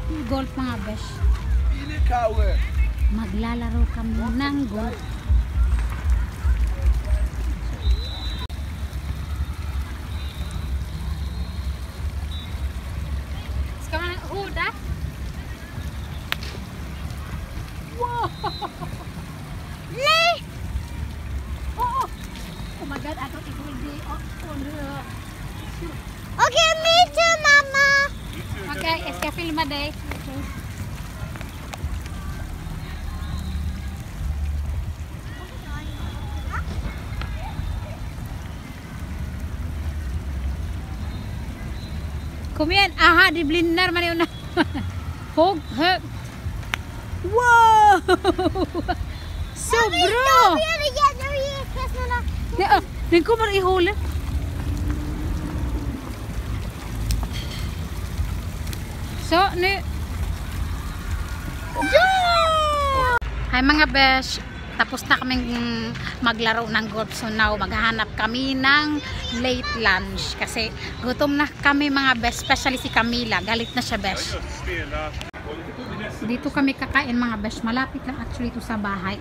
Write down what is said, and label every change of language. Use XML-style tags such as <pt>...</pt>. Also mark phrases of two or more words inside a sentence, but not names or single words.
<tl>golf mga besh. Maglalaro kami ng golf.</tl> <sv>Ska man hoda? Wow! Lay! Oh!</sv> <en>Oh my god, I thought it would be on the... Okay, me too, Mama.</en> <sv>Okay, ska filma dig. Kom igen, aha, det blir närmare och närmare. Hugg, högt. Wow! Så bra! Den kommer i hålet. So, nu. Yeah!</sv> <tl>Hi mga besh. Tapos na kaming maglaro ng golf.</tl> <en>So now,</en> <tl>maghahanap kami ng late lunch. Kasi gutom na kami mga besh. Especially si Camila. Galit na siya besh. Dito kami kakain mga besh. Malapit lang actually ito sa bahay.</tl>